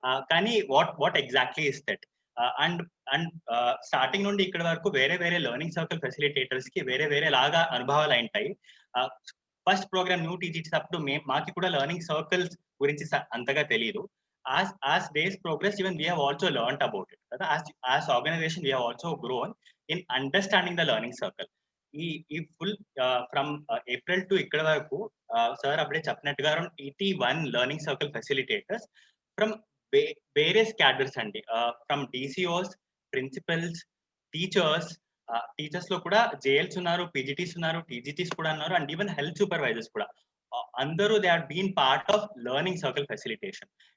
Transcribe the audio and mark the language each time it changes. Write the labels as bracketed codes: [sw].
[te] కానీ [en] what exactly is that and starting [te] నుండి ఇక్కడ వరకు వేరే లెర్నింగ్ సర్కిల్ ఫెసిలిటేటర్స్ కి వేరే లాగా అనుభవాలు ఉంటాయి. ఫస్ట్ ప్రోగ్రామ్ న్యూ టీచర్స్ అప్పుడు మాకి కూడా లెర్నింగ్ సర్కిల్స్ గురించి అంతగా తెలియదు. [en] as days progress, even we have also learned about it. As organization, we have also grown in understanding the learning circle. ఈ full from April to [te] ఇక్కడ వరకు sir అప్పుడే చెప్పినట్టుగా [en] Around 81 learning circle facilitators from various cadres అండి. From DCOs, principals, teachers [te] లో కూడా JLs ఉన్నారు, PGTs ఉన్నారు, టీజీటీస్ కూడా ఉన్నారు, అండ్ ఈవెన్ హెల్త్ సూపర్వైజర్స్ కూడా అందరూ [en] They are been part of learning circle facilitation.